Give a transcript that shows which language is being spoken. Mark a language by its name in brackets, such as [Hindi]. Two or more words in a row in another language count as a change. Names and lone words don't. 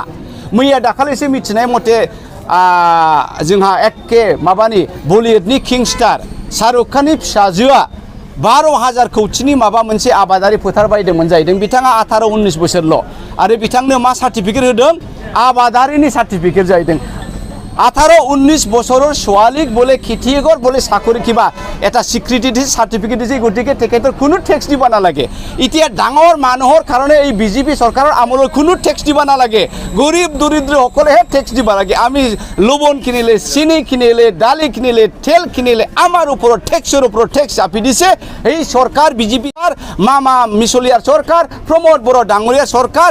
[Bodo] मैया दाखालिसो मिथिनाय मथे जोंहा एखे माबानि बलिउडनि [English] king star [Bodo] शाहरुख खाननि फिसाजोआ 12,000 कौटिनि माबा मोनसे आबादारि फोथार बायदोंमोन जाहैदों। बिथाङा 18-19 बोसोरल' आरो बिथांनो मा सार्टिफिकेट होदों? आबादारिनि सार्टिफिकेट जाहैदों। [Assamese] 18-19 বছৰৰ ছোৱালীক বোলে খেতিয়কৰ বোলে চাকৰি কিবা এটা স্বীকৃতি দিছে, সাৰ্টিফিকেট দিছে। গতিকে তেখেতৰ কোনো টেক্স দিব নালাগে। এতিয়া ডাঙৰ মানুহৰ কাৰণে এই বিজেপি চৰকাৰৰ আমলৰ কোনো টেক্স দিব নালাগে। গৰীব দৰিদ্ৰসকলেহে টেক্স দিব লাগে। আমি লবণ কিনিলে, চিনি কিনিলে, দালি কিনিলে, তেল কিনিলে আমাৰ ওপৰত টেক্সৰ ওপৰত টেক্স চাপি দিছে এই চৰকাৰ, বিজেপিৰ মামা মিছলিয়াৰ চৰকাৰ, প্ৰমোদ বড়ো ডাঙৰীয়া চৰকাৰ।